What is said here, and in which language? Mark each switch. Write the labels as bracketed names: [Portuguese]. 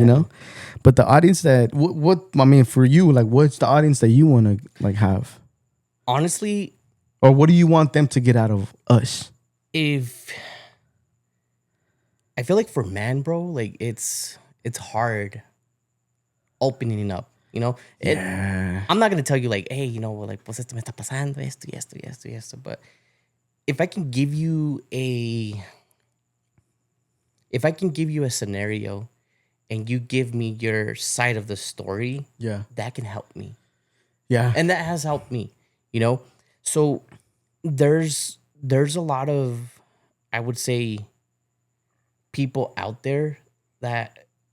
[English] You know, but the audience that what I mean for you, like, what's the audience that you want to like have? Honestly, or what do you want them to get out of us? If I feel like for men, bro, like it's hard opening up. You know, I'm not gonna tell you like, hey, like, [Spanish] pues esto me está pasando, esto y esto [English] y esto y esto. But if I can give you a scenario, and you give me your side of the story, that can help me. Yeah, and that has helped me. You know, so there's a lot of, I would say, people out there that.